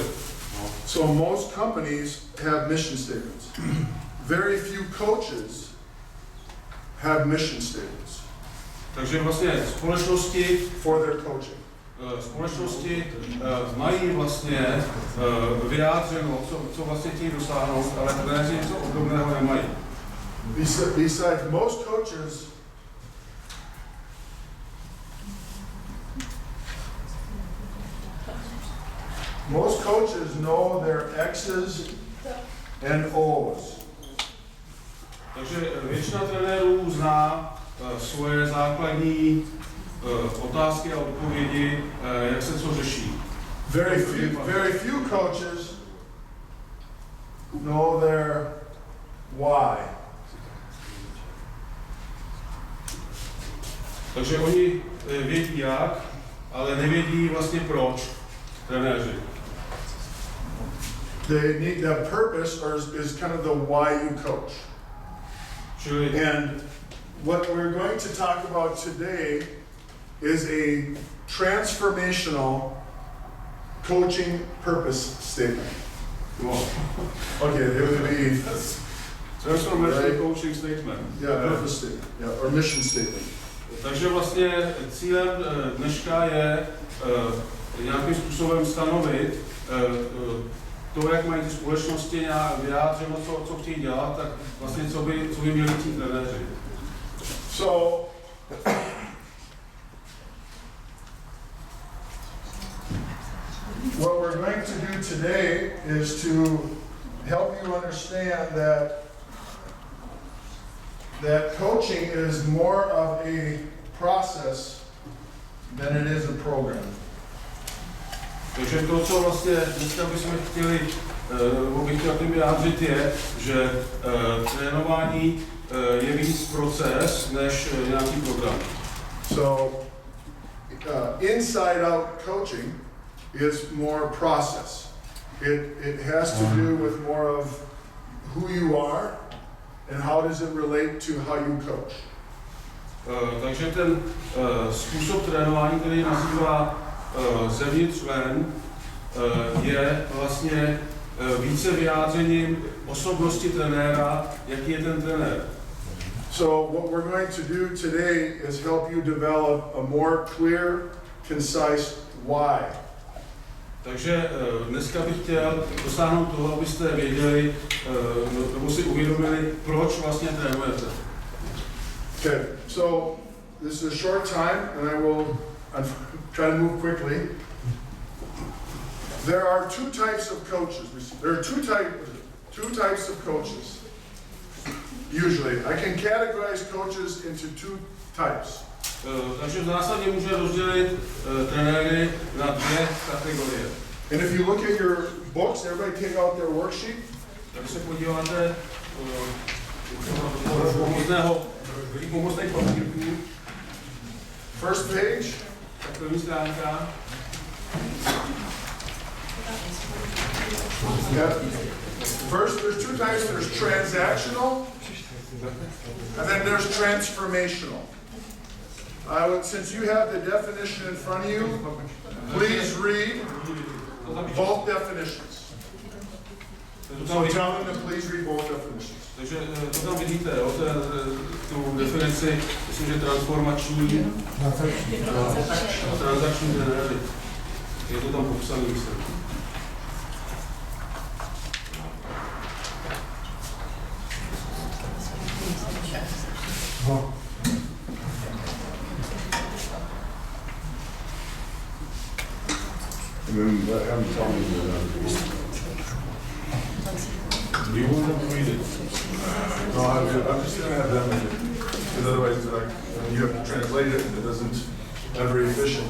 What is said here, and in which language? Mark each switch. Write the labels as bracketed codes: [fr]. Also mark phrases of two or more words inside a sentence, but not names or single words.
[en] No. So most companies have mission statements. Very few coaches have mission statements. [cs] Takže vlastně společnosti [en] for their coaching. [cs] Společnosti mají vlastně vyjádřeno, co vlastně chtějí dosáhnout, ale trenéři něco obdobného nemají. [en] Besides, most coaches know their X's and O's. [cs] Takže většina trenérů zná svoje základní otázky a odpovědi, jak se co řeší. [en] Very few coaches know their why. [cs] Takže oni vědí jak, ale nevědí vlastně proč trenéři. [en] They need the purpose, or is kind of the why you coach. And what we're going to talk about today is a transformational coaching purpose statement. Okay, it would be [cs] Transformační [en] coaching statement. yeah, purpose statement, yeah, or mission statement. [cs] Takže vlastně cílem dneška je nějakým způsobem stanovit to, jak mají ty společnosti nějak vyjádřeno, co chtějí dělat, tak vlastně co by měli ti trenéři. [en] So, what we're going to do today is to help you understand that coaching is more of a process than it is a program. [cs] Takže to, co vlastně dneska bychom chtěli, nebo bych chtěl tím vyjádřit, je, že trénování je víc proces než nějaký program. [en] So, InsideOut Coaching is more process. It has to do with more of who you are and how does it relate to how you coach. [cs] Takže ten způsob trénování, který nazývá zevnitř ven, je vlastně více vyjádřením osobnosti trenéra, jaký je ten trenér. [en] So what we're going to do today is help you develop a more clear, concise why. [cs] Takže dneska bych chtěl dosáhnout toho, abyste věděli, nebo si uvědomili, proč vlastně trénujete. [en] Okay, so this is a short time and I'm trying to move quickly. There are two types of coaches. There are two types of coaches. Usually, I can categorize coaches into two types. [cs] Takže v zásadě může rozdělit trenéry na dvě kategorie. [en] And if you look at your books, everybody take out their worksheet. [cs] Tak se podíváte pomocných papírků. [en] First page. [cs] Tak první stránka. [en] Yeah. First, there's two types. There's transactional, and then there's transformational. Since you have the definition in front of you, please read both definitions. So tell them to please read both definitions. [cs] Takže to tam vidíte, jo, tu definici, myslím, že transformační a transakční trenéry. Je to tam popsaný, myslím. [en] Do you want them to read it? No, I'm just going to have them read it. Because otherwise, you have to translate it, and it doesn't, not very efficient.